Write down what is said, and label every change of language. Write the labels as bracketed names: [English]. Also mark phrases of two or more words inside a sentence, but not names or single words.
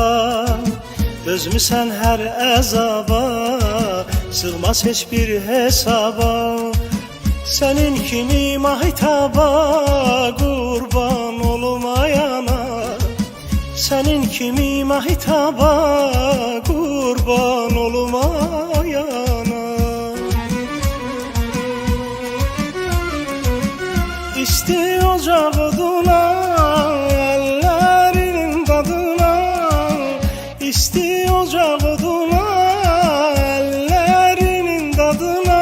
[Azerbaijani] Dözmüsən hər əzaba, sığmaz heç bir hesaba. Sənin kimi mahitaba, kurban olmayana, sənin kimi mahitaba, kurban olmayana. [Turkish] İsti ocak oduna, ellerinin tadına, İsti ocak oduna, ellerinin tadına.